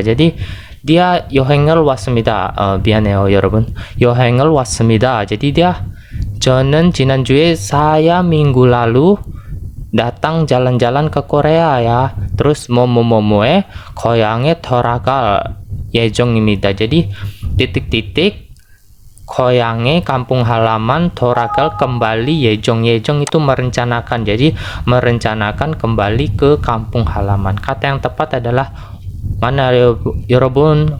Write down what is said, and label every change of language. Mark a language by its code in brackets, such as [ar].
[id] Jadi dia [ko] 여행을 왔습니다. 미안해요 여러분. 여행을 왔습니다. [id] Jadi dia, [ko] 저는 지난주에, [id] saya minggu lalu datang jalan-jalan ke Korea ya. Terus [ko] 뭐뭐뭐뭐에 고향에 돌아갈 예정입니다. [id] Jadi titik-titik 고향에, kampung halaman, 돌아갈 kembali, 예정 itu merencanakan. Jadi merencanakan kembali ke kampung halaman. Kata yang tepat adalah mana 여러분?